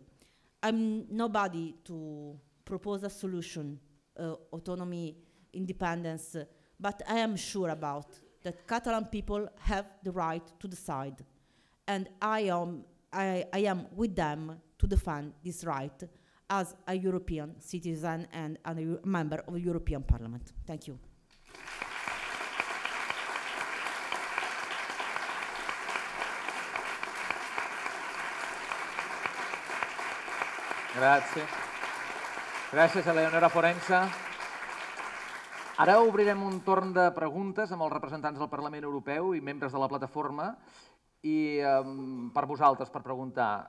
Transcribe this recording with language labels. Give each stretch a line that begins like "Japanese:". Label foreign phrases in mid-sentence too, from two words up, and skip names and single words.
English: I'm nobody to propose a solution, autonomy, independence, but I am sure about that Catalan people have the right to decide. And I am with them to defend this right as a European citizen and a member of the European Parliament. Thank you.
Catalan: Gràcies. Gràcies a Leonora Forense. Ara obrirem un torn de preguntes amb els representants del Parlament Europeu i membres de la plataforma i per vosaltres, per preguntar.